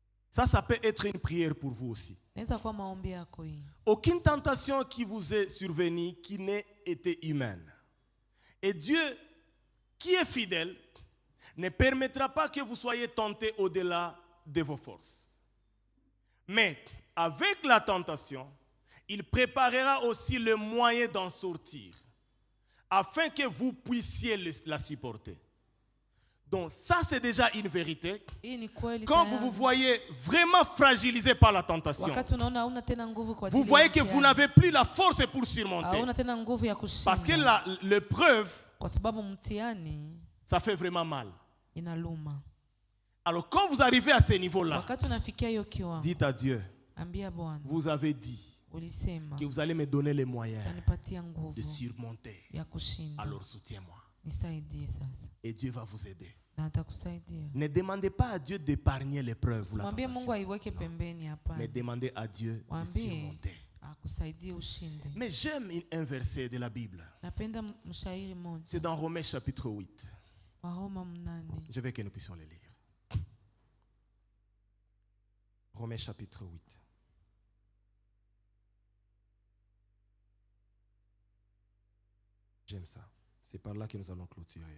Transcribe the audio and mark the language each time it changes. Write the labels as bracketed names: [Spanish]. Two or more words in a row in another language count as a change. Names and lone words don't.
[French] Ça peut être une prière pour vous aussi. [Swahili] Inaweza kuwa maombi yako hii. [French] Aucune tentation qui vous est survenue qui n'ait été humaine. Et Dieu, qui est fidèle, ne permettra pas que vous soyez tentés au-delà de vos forces. Mais avec la tentation, il préparera aussi le moyen d'en sortir, afin que vous puissiez la supporter. Donc ça, c'est déjà une vérité. [Swahili] Hii ni kweli [French] Quand vous [Swahili] tayari. [French] vous voyez vraiment fragilisé par la tentation, [Swahili] Wakati unaona hauna tena nguvu kwa [French] vous [Swahili] ajili ya [French] voyez que vous [Swahili] mtihani. [French] n'avez plus la force pour surmonter. [Swahili] Hauna tena nguvu ya [French] Parce que [Swahili] kushinda. [French] l'épreuve, [Swahili] Kwa sababu mtihani [French] ça fait vraiment mal. [Swahili] inaluma. [French] Alors quand vous arrivez à ce niveau-là, [Swahili] Wakati unafikia hiyo kiwango, [French] dites à Dieu, [Swahili] ambia Bwana, [French] vous avez dit [Swahili] ulisema [French] que vous allez me donner les moyens [Swahili] utanipatia [French] de [Swahili] nguvu [French] surmonter. [Swahili] ya kushinda. [French] Alors soutiens-moi. [Swahili] Nisaidie sasa. [French] Et Dieu va vous aider. [Swahili] Na atakusaidia. [French] Ne demandez pas à Dieu d'épargner l'épreuve ou la [Swahili] Mwambie Mungu [French] tentation, [Swahili] aiweke pembeni hapa. [French] mais demandez à Dieu de [Swahili] Mwambie [French] surmonter. [Swahili] akusaidie ushinde. [French] Mais j'aime un verset de la Bible. [Swahili] Napenda mshairi mmoja. [French] C'est dans Romains chapitre 8. [Swahili] Waroma 8. [French] Je veux que nous puissions le lire. Romains chapitre 8. J'aime ça. C'est par là que nous allons clôturer.